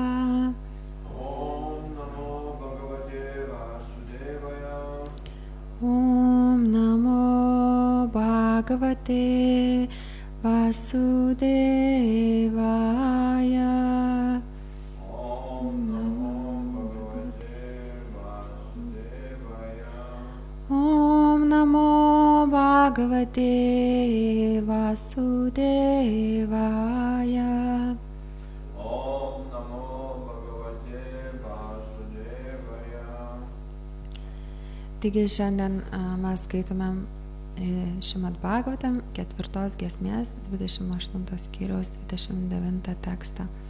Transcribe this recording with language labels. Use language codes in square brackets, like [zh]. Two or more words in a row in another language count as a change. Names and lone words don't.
[sa] ॐ नमो भगवते वासुदेवाय. ॐ नमो भगवते वासुदेवाय. [lt] Taigi šiandien mes skaitome Šrimad Bhagavatam 4 giesmės 28 skyriaus 29 tekstą.